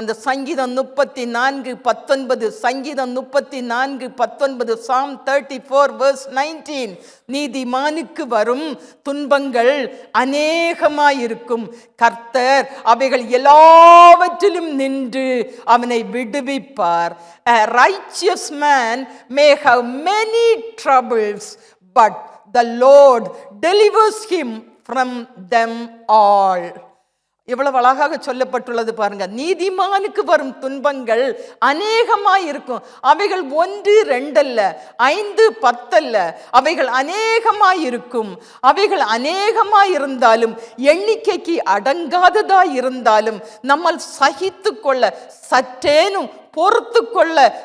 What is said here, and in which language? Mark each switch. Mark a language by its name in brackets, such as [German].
[Tamil] அந்த சங்கீதம் 34:19, சங்கீதம் 34:19, Psalm 34:19, நீதிமானுக்கு வரும் துன்பங்கள் அநேகமாயிருக்கும். கர்த்தர் அவைகள் எல்லாவற்றிலும் நின்று அவனை விடுவிப்பார். [English] A righteous man may have many troubles, but the Lord delivers him from them all. [Tamil] எவ்வளவு அழகாக சொல்லப்பட்டுள்ளது பாருங்க. நீதிமானுக்கு வரும் துன்பங்கள் அநேகமாய் இருக்கும். அவைகள் 1, 2 அல்ல, 5, 10 அல்ல, அவைகள் அநேகமாய் இருக்கும். அவைகள் அநேகமாய் இருந்தாலும், எண்ணிக்கைக்கு அடங்காததாய் இருந்தாலும், நம்மால் சகித்து கொள்ள, சற்றேனும் பொறுத்து கொள்ள